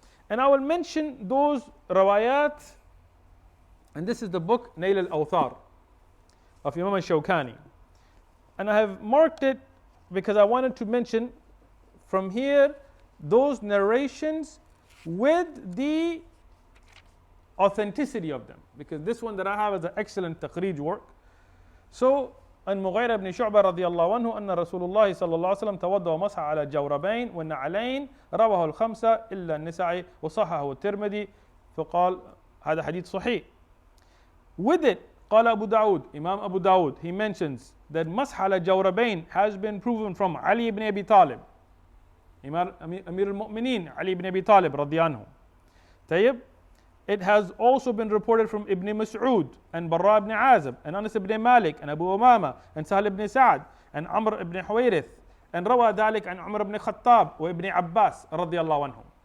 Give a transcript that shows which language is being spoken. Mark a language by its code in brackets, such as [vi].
[en] And I will mention those rawayat, and this is the book Nail al-Awthar of Imam al-Shawkani. And I have marked it because I wanted to mention from here those narrations with the authenticity of them, because this one that I have is an excellent taqreej work. So, [ar] عن مغيرة بن شعبة رضي الله عنه أن رسول الله صلى الله عليه وسلم توضأ ومسح على الجوربين والنعلين رواه الخمسة إلا النسائي وصححه الترمذي فقال هذا حديث صحيح. [en] With it, [ar] قال أبو داود, [en] Imam Abu Dawud, he mentions that [ar] مسح على الجوربين [en] has been proven from Ali ibn Abi Talib, Amir al-Mu'mineen Ali ibn Abi Talib [ar] رضي عنه. طيب. [en] It has also been reported from Ibn Mas'ud and Barra ibn Azib and Anas ibn Malik and Abu Umama and Sahal ibn Sa'ad and Amr ibn Huwayrith and Rawa Dalik and Umar ibn Khattab or Ibn Abbas radiyallahu anhum.